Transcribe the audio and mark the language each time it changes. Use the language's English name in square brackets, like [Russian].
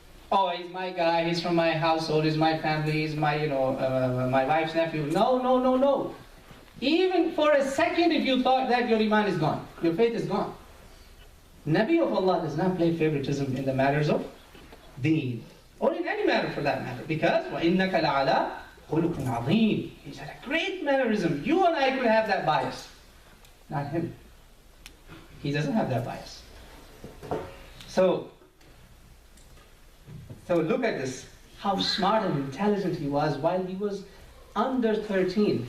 [English] Oh, he's my guy, he's from my household, he's my family, he's my, my wife's nephew. No, no, no, no. Even for a second, if you thought that, your iman is gone. Your faith is gone. Nabi of Allah does not play favoritism in the matters of deen, or in any matter for that matter. Because [Arabic] وَإِنَّكَ لَعَلَىٰ خُلُقٍ عَظِيمٍ. [English] He said a great mannerism. You and I could have that bias. Not him. He doesn't have that bias. So look at this. How smart and intelligent he was while he was under 13.